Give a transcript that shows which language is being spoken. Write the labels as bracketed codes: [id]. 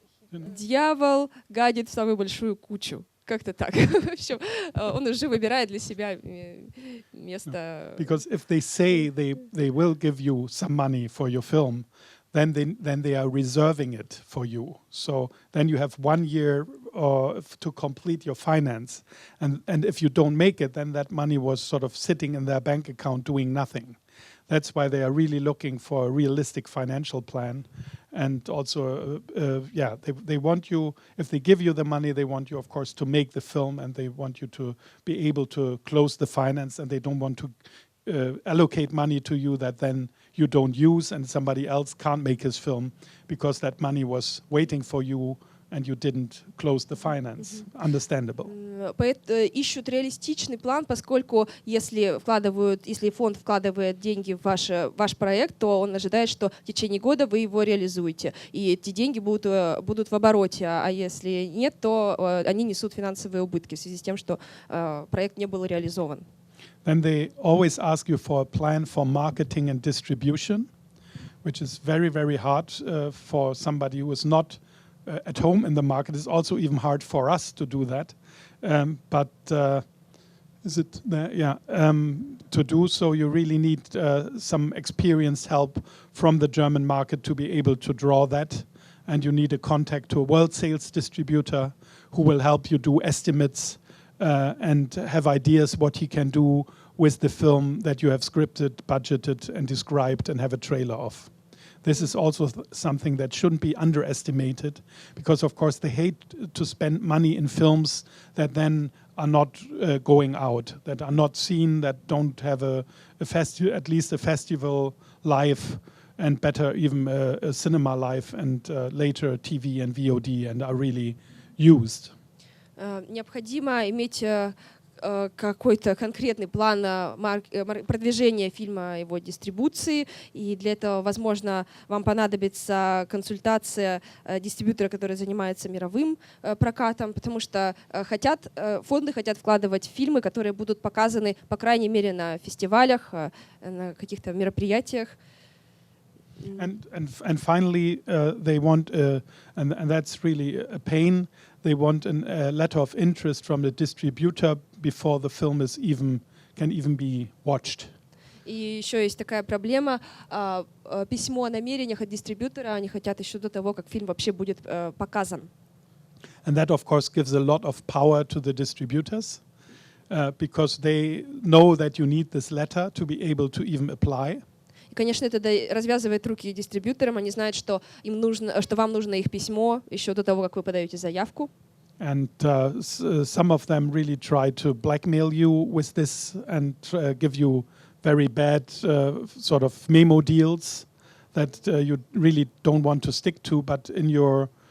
[ru] Дьявол гадит в самую большую кучу. Как-то так. В общем, он уже выбирает для себя место. [en] Because if they say they will give you some money for your film, then they are reserving it for you. So then you have 1 year to complete your finance, and if you don't make it, then that money was sort of sitting in their bank account doing nothing. That's why they are really looking for a realistic financial plan. And also, they want you, if they give you the money, they want you, of course, to make the film, and they want you to be able to close the finance, and they don't want to allocate money to you that then you don't use and somebody else can't make his film because that money was waiting for you and you didn't close the finance. Understandable. [ru] Ищут реалистичный план, поскольку если фонд вкладывает деньги в ваш проект, то он ожидает, что в течение года вы его реализуете, и эти деньги будут в обороте, а если нет, то они несут финансовые убытки в связи с тем, что проект не был реализован. [en] Then they always ask you for a plan for marketing and distribution, which is very, very hard for somebody who is not at home in the market. It's also even hard for us to do that. But is it there? Yeah. To do so, you really need some experienced help from the German market to be able to draw that. And you need a contact to a world sales distributor who will help you do estimates and have ideas what he can do with the film that you have scripted, budgeted, and described and have a trailer of. This is also something that shouldn't be underestimated because, of course, they hate to spend money in films that then are not going out, that are not seen, that don't have at least a festival life and better even a cinema life and later TV and VOD and are really used. [ru] Необходимо иметь какой-то конкретный план продвижения фильма, его дистрибуции, и для этого, возможно, вам понадобится консультация дистрибьютора, который занимается мировым прокатом, потому что фонды хотят вкладывать фильмы, которые будут показаны, по крайней мере, на фестивалях, на каких-то мероприятиях. [en] And finally, they want, and that's really a pain, they want a letter of interest from the distributor before the film can even be watched. [ru] И еще есть такая проблема, письмо о намерениях от дистрибьютора, они хотят еще до того, как фильм вообще будет показан. [en] And that, of course, gives a lot of power to the distributors because they know that you need this letter to be able to even apply. [ru] И, конечно, это развязывает руки дистрибьюторам. Они знают, что вам нужно их письмо еще до того, как вы подаете заявку. [en] And some of them really try to blackmail you with this and give you very bad sort of memo deals that you really don't want to stick to. But in your